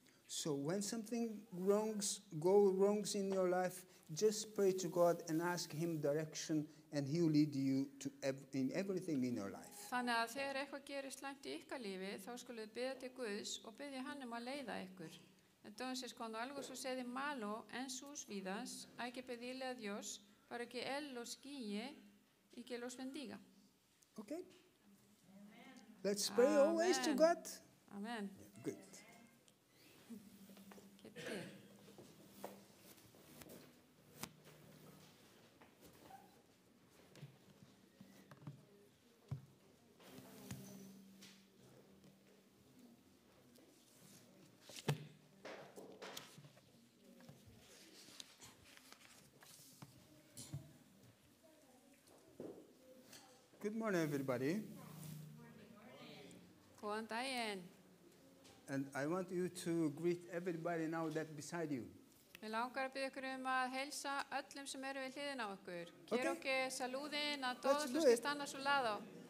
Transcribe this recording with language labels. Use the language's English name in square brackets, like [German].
[English] So when something go wrongs in your life, just pray to God and ask Him direction, and He will lead you to in everything in your life. [Icelandic] Þannig að þegar eitthvað gerist slæmt í ykkar lífi, þá skulum við biðja til Guðs og biðja hann að leiða ykkur. [Spanish] Entonces, cuando algo sucede malo en sus vidas, hay que pedirle a Dios para que Él los guíe y que los bendiga. [English] Okay? Let's pray always to God. Amen. Good. Good morning, everybody. [Icelandic] Góðan daginn. [English] And I want you to greet everybody now that beside you. [Icelandic] Við langar að biðja ykkur að heilsa öllum sem eru við hliðina á ykkur. [Spanish] Quiero que saluden a todos los que están a su lado.